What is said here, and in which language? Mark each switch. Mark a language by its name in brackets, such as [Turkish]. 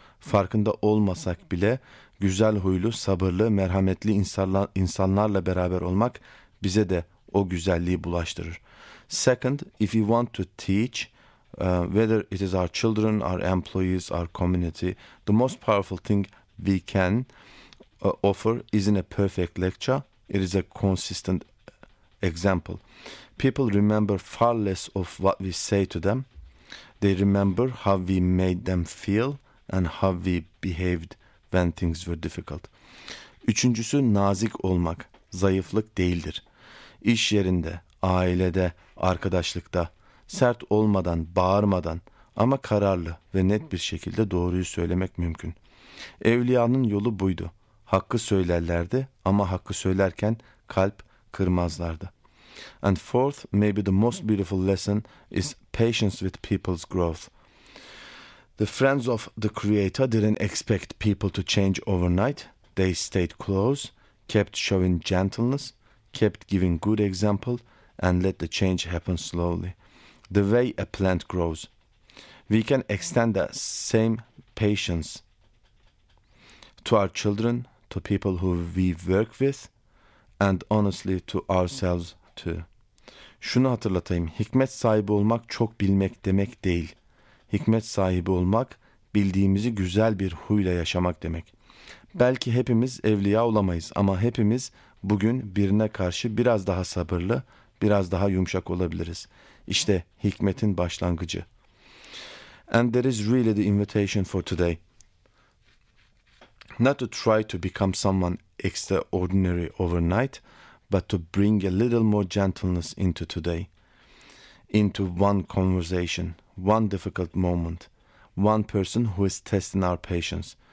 [Turkish] Farkında olmasak bile güzel huylu, sabırlı, merhametli insanlarla beraber olmak bize de o güzelliği bulaştırır. [English] Second, if you want to teach, whether it is our children, our employees, our community, the most powerful thing we can offer isn't a perfect lecture, it is a consistent example. People remember far less of what we say to them. They remember how we made them feel and how we behaved when things were difficult. [Turkish] Üçüncüsü, nazik olmak zayıflık değildir. İş yerinde, ailede, arkadaşlıkta sert olmadan, bağırmadan ama kararlı ve net bir şekilde doğruyu söylemek mümkün. Evliyanın yolu buydu. Hakkı söylerlerdi ama hakkı söylerken kalp kırmazlardı. [English] And fourth, maybe the most beautiful lesson is patience with people's growth. The friends of the Creator didn't expect people to change overnight. They stayed close, kept showing gentleness, kept giving good example, and let the change happen slowly. The way a plant grows. We can extend that same patience to our children, to people who we work with, and honestly to ourselves too. [Turkish] Şunu hatırlatayım. Hikmet sahibi olmak çok bilmek demek değil. Hikmet sahibi olmak, bildiğimizi güzel bir huyla yaşamak demek. Belki hepimiz evliya olamayız ama hepimiz bugün birine karşı biraz daha sabırlı, biraz daha yumuşak olabiliriz. İşte hikmetin başlangıcı. [English] And that is really the invitation for today. Not to try to become someone extraordinary overnight, but to bring a little more gentleness into today. Into one conversation, one difficult moment, one person who is testing our patience.